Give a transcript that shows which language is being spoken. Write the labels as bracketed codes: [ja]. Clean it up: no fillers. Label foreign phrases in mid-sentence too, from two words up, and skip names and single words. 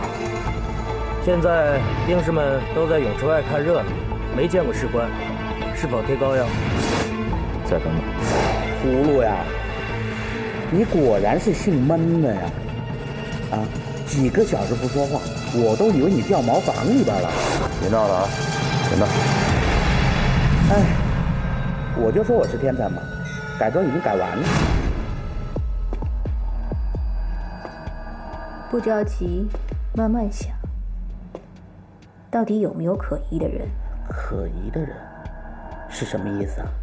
[zh] 現在兵士們都在泳池外看熱鬧，沒見過士官，是否貼膏藥？再等等。葫蘆呀，你果然是姓悶的呀！啊，幾個小時不說話，我都以為你掉茅房裡邊了。別鬧了啊！ 別鬧。哎，我就說我是天才嘛，改裝已經改完了。不着急，慢慢想。到底有沒有可疑的人？可疑的人是什麼意思啊？